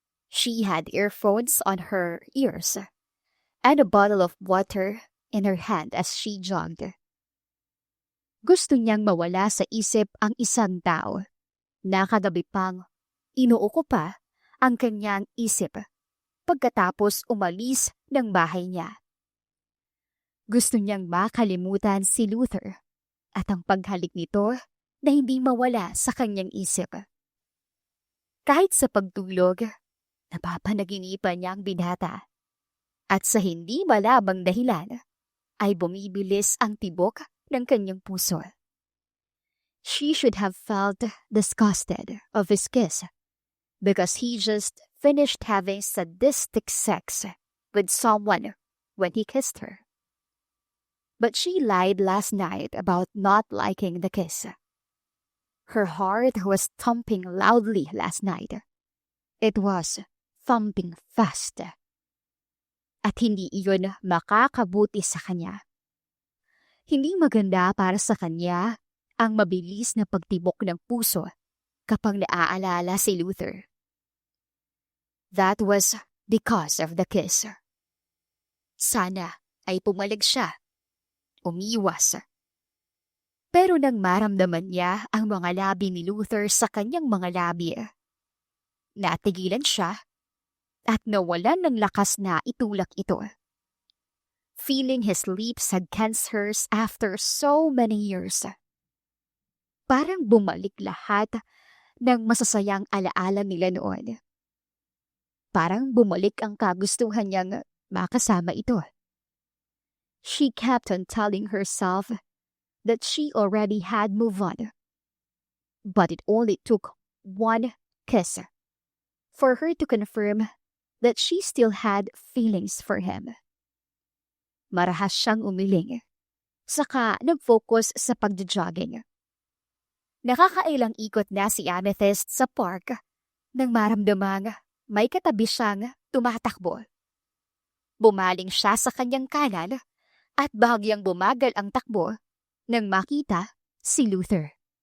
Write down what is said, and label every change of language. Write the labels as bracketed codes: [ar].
[en] She had earphones on her ears and a bottle of water in her hand as she jogged. [tl] Gusto niyang mawala sa isip ang isang tao na kagabi pang inuuko pa ang kanyang isip pagkatapos umalis ng bahay niya. Gusto niyang makalimutan si Luther at ang paghalik nito na hindi mawala sa kanyang isip. Kahit sa pagtulog, napapanaginipan niya ang binata. At sa hindi malabang dahilan, ay bumibilis ang tibok ng kanyang puso. [en] She should have felt disgusted of his kiss because he just finished having sadistic sex with someone when he kissed her. But she lied last night about not liking the kiss. Her heart was thumping loudly last night. It was thumping fast. [tl] At hindi iyon makakabuti sa kanya. Hindi maganda para sa kanya ang mabilis na pagtibok ng puso kapag naaalala si Luther. [en] That was because of the kiss. [tl] Sana ay pumalag siya. Umiwas. Pero nang maramdaman niya ang mga labi ni Luther sa kanyang mga labi, natigilan siya at nawalan ng lakas na itulak ito. [en] Feeling his lips against hers after so many years. [tl] Parang bumalik lahat ng masasayang alaala nila noon. Parang bumalik ang kagustuhan niyang makasama ito. [en] She kept on telling herself that she already had moved on. But it only took one kiss for her to confirm that she still had feelings for him. [tl] Marahas siyang umiling. Saka nag-focus sa pagja-jogging. Nakakailang ikot na si Amethyst sa park nang maramdamang may katabi siyang tumatakbo. Bumaling siya sa kanyang kanan at bahagyang bumagal ang takbo nang makita si Luther.